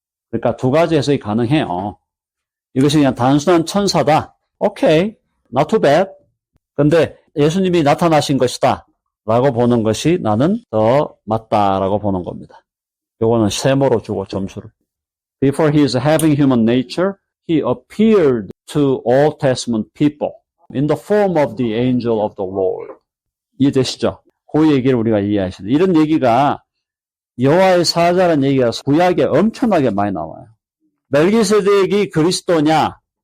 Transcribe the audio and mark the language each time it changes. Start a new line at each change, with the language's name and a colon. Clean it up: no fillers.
Korean: 그러니까 두 가지 해석이 가능해요. 이것이 그냥 단순한 천사다.
English: 오케이. Not too bad.
Korean: 근데 예수님이 나타나신 것이다. 라고 보는 것이 나는 더 맞다라고 보는 겁니다. 요거는 세모로 주고 점수를.
English: Before he is having human nature, he appeared to Old Testament people in the form of the angel of the Lord.
Korean: 이해되시죠? 그 얘기를 우리가 이해하셔야 돼요. 이런 얘기가 여호와의 사자라는 얘기가 구약에 엄청나게 많이 나와요. 멜기세덱이 그리스도냐?